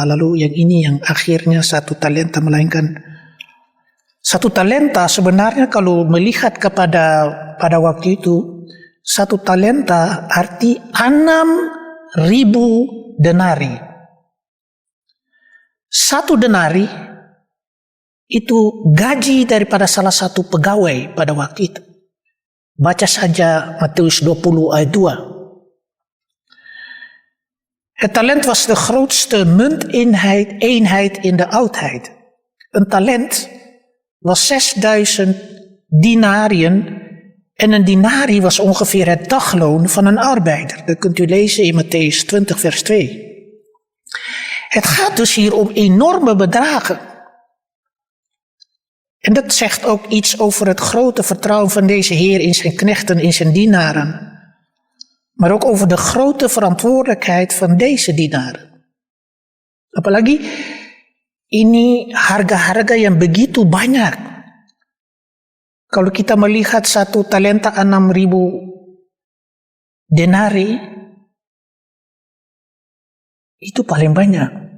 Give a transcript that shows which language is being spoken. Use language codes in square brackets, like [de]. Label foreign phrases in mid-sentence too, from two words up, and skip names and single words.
[id] Lalu yang ini yang akhirnya 1 talenta, melainkan 1 talenta sebenarnya kalau melihat pada waktu itu, 1 talenta arti 6.000 denari. 1 denari itu gaji daripada salah satu pegawai pada waktu itu. Baca saja Matius 20 ayat 2. [nl] Het talent was de grootste munteenheid in de oudheid. Een talent was 6000 dinariën en een dinari was ongeveer het dagloon van een arbeider. Dat kunt u lezen in Mattheüs 20 vers 2. Het gaat dus hier om enorme bedragen. En dat zegt ook iets over het grote vertrouwen van deze Heer in zijn knechten, in zijn dienaren. Maar ook over de grote verantwoordelijkheid van deze dienaren. [id] Apalagi ini harga-harga yang begitu banyak. Kalau kita melihat 1 talenta 6.000 denari, itu paling banyak.